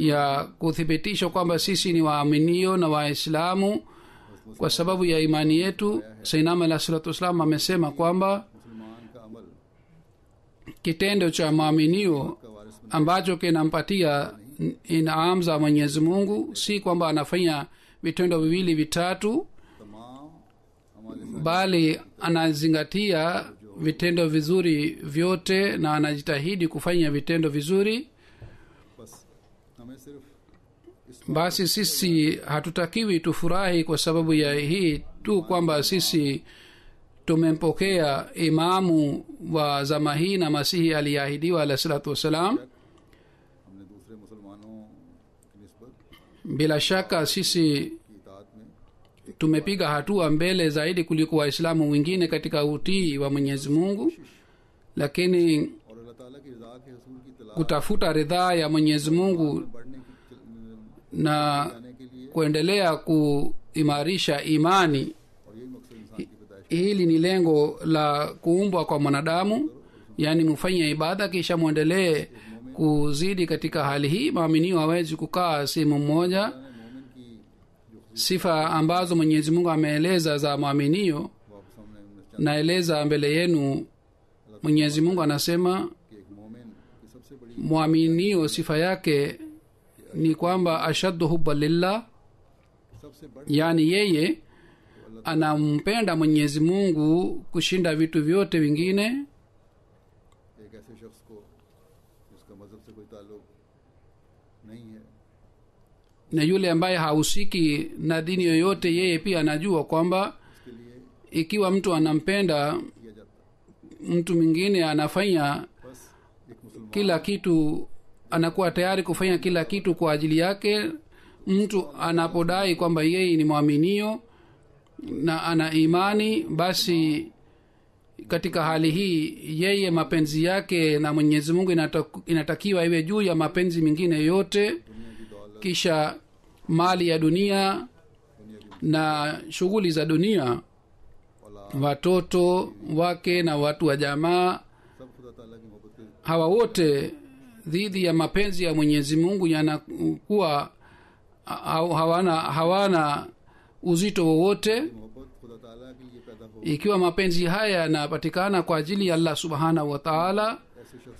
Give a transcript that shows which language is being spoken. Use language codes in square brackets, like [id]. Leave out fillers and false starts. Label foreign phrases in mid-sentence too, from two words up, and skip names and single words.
[sw] ya kuthibitisha kwamba sisi ni waaminio na waislamu kwa sababu ya imani yetu. [ar] سيدنا عليه الصلاة والسلام [sw] amesema kwamba [ur] مسلمان کا عمل [sw] kitendo cha maaminio [ur] کا وارث [sw] ambacho kinampatia inaam za mwenyezi mungu si kwamba anafanya vitendo viwili vitatu, [ur] تمام ہمارے [sw] bali anazingatia vitendo vizuri vyote na anajitahidi kufanya vitendo vizuri. [ur] بس ہمیں صرف اس [sw] Basi sisi hatutakiwi tufurahi kwa sababu ya hii tu kwamba sisi tumempokea imamu wa zama hii na masihi aliyeahidiwa [ar] عليه الصلاة والسلام. [ur] ہم نے دوسرے مسلمانوں کی نسبت [sw] Bila shaka sisi [ur] کی اطاعت میں [sw] tumepiga hatua mbele zaidi kuliko waislamu wengine katika utii wa mwenyezi mungu, lakini [ur] اور اللہ تعالیٰ کی رضا کے حصول کی تلاش [sw] kutafuta ridhaa ya mwenyezi mungu [ur] بڑھنے کی [sw] na [ur] جانے کے لیے [sw] kuendelea kuimarisha imani, [ur] اور یہی مقصد انسان کی پیدائش [sw] hili ni lengo la kuumbwa kwa mwanadamu. Yaani mufanye ibada kisha mwendelee kuzidi katika hali hii. maaminio hawezi kukaa sehemu moja. [ur] مومن کی جو [sw] sifa ambazo mwenyezi mungu ameeleza za maaminio [ur] وہ آپ سامنے ہم نے [sw] naeleza mbele yenu. mwenyezi mungu anasema [ur] کہ ایک مومن کی سب سے بڑی [sw] mwaminio sifa yake ni kwamba [ar] أشد حبا لله, [ur] سب سے بڑی [sw] yaani yeye anampenda mwenyezi mungu kushinda vitu vyote vingine. [ur] ایک ایسے شخص کو جس کا مذہب سے کوئی تعلق نہیں ہے, [sw] na yule ambaye hahusiki na dini yoyote, yeye pia anajua kwamba [ur] اس کے لیے [sw] ikiwa mtu anampenda [ur] کیا جاتا ہے. [sw] mtu mwingine, anafanya [ur] بس ایک مسلمان [sw] kila kitu, anakuwa tayari kufanya kila kitu kwa ajili yake. mtu anapodai kwamba yeye ni mwaminio na ana imani, basi katika hali hii yeye mapenzi yake na mwenyezi mungu inatakiwa iwe juu ya mapenzi mengine yote. [ur] دنیا کی دولت, [sw] kisha mali ya dunia [ur] دنیا کی [sw] na shughuli za dunia, [ur] औलाद, [sw] watoto wake na watu wa jamaa, [ur] سب خدا تعالیٰ کی محبت کے [sw] hawa wote dhidi ya mapenzi ya mwenyezi mungu yanakuwa hawana uzito wowote. [ur] محبت خدا تعالیٰ کے لیے پیدا ہو. [sw] ikiwa mapenzi haya yanapatikana kwa ajili ya [ar] الله سبحانه وتعالى, [ur] ایسے شخص